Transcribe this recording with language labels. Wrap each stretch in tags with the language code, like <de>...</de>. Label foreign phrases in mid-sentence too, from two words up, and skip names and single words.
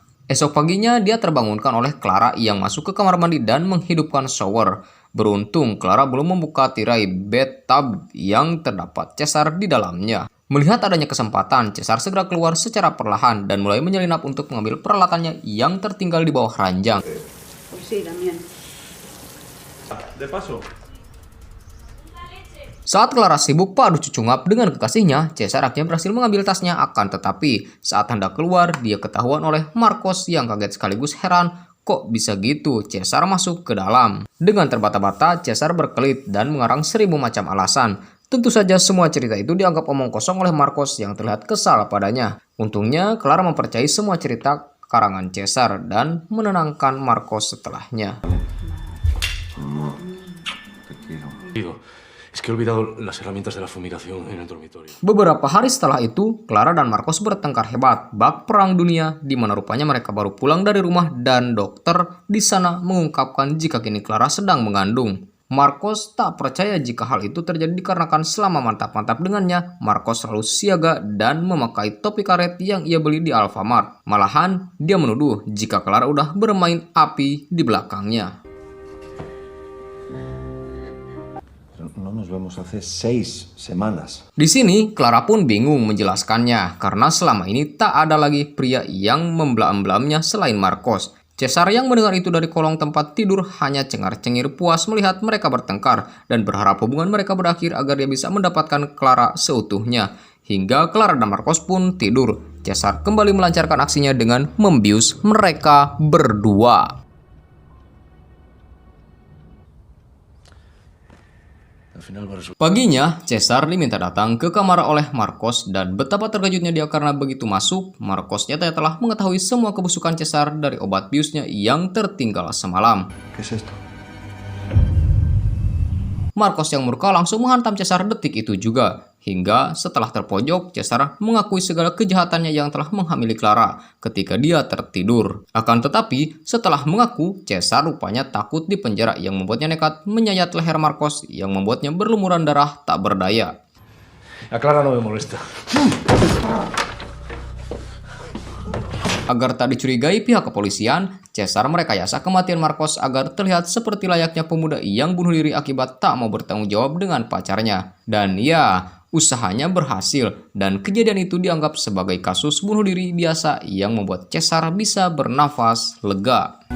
<id>Esok paginya dia terbangunkan oleh Clara yang masuk ke kamar mandi dan menghidupkan shower. Beruntung Clara belum membuka tirai bathtub yang terdapat Cesar di dalamnya. Melihat adanya kesempatan, Cesar segera keluar secara perlahan dan mulai menyelinap untuk mengambil peralatannya yang tertinggal di bawah ranjang.</id> <es>Pues sí, también. De paso.</es> <id>Saat Clara sibuk padu cucu ngap dengan kekasihnya, Cesar akhirnya berhasil mengambil tasnya. Akan tetapi, saat hendak keluar, dia ketahuan oleh Marcos yang kaget sekaligus heran. Kok bisa gitu? Cesar masuk ke dalam. Dengan terbata-bata, Cesar berkelit dan mengarang 1000 macam alasan. Tentu saja semua cerita itu dianggap omong kosong oleh Marcos yang terlihat kesal padanya. Untungnya, Clara mempercayai semua cerita karangan Cesar dan menenangkan Marcos setelahnya.</id> <es>Es que he olvidado las herramientas de la fumigación en el dormitorio.</es> <id>Beberapa hari setelah itu, Clara dan Marcos bertengkar hebat bak perang dunia, di mana rupanya mereka baru pulang dari rumah dan dokter di sana mengungkapkan jika kini Clara sedang mengandung. Marcos tak percaya jika hal itu terjadi dikarenakan selama mantap-mantap dengannya, Marcos selalu siaga dan memakai topi karet yang ia beli di Alfamart. Malahan, dia menuduh jika Clara udah bermain api di belakangnya.</id> <es>No nos vemos hace 6 semanas.</es> <id>Di sini, Clara pun bingung menjelaskannya karena selama ini tak ada lagi pria yang memblam-blamnya selain Marcos. Cesar yang mendengar itu dari kolong tempat tidur hanya cengar-cengir puas melihat mereka bertengkar dan berharap hubungan mereka berakhir agar dia bisa mendapatkan Clara seutuhnya. Hingga Clara dan Marcos pun tidur. Cesar kembali melancarkan aksinya dengan membius mereka berdua. Paginya, Cesar diminta datang ke kamar oleh Marcos dan betapa terkejutnya dia karena begitu masuk, Marcos nyatanya telah mengetahui semua kebusukan Cesar dari obat biusnya yang tertinggal semalam.</id> <es>¿Qué es esto?</es> <id>Marcos yang murka langsung menghantam Cesar detik itu juga. Hingga setelah terpojok, Cesar mengakui segala kejahatannya yang telah menghamili Clara ketika dia tertidur. Akan tetapi, setelah mengaku, Cesar rupanya takut di penjara yang membuatnya nekat menyayat leher Marcos yang membuatnya berlumuran darah tak berdaya.</id> <es>A Clara no me molesta.</es> <id>Agar tak dicurigai pihak kepolisian, Cesar merekayasa kematian Marcos agar terlihat seperti layaknya pemuda yang bunuh diri akibat tak mau bertanggung jawab dengan pacarnya. Dan ya, usahanya berhasil dan kejadian itu dianggap sebagai kasus bunuh diri biasa yang membuat Cesar bisa bernafas lega.</id>